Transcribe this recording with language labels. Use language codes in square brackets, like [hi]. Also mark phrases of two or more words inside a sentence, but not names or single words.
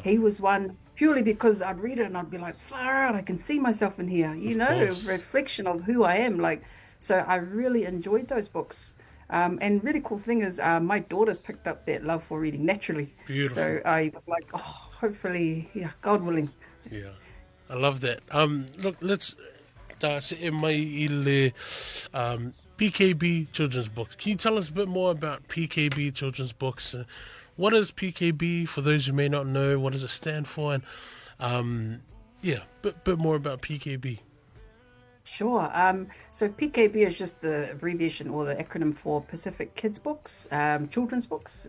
[en] He was one purely because I'd read it and I'd be like, far out, I can see myself in here, Of a course. reflection of who I am. Like, so I really enjoyed those books. And really cool thing is, my daughters picked up that love for reading naturally. Beautiful. So I like, oh, hopefully, yeah, God willing. Yeah. I love that. Look, let's [sm] se e mai I le [en] PKB children's books. Can you tell us a bit more about PKB children's books? What is PKB for those who may not know? What does it stand for? And yeah, bit more about PKB. Sure. So PKB is just the abbreviation or the acronym for Pacific Kids Books, children's books.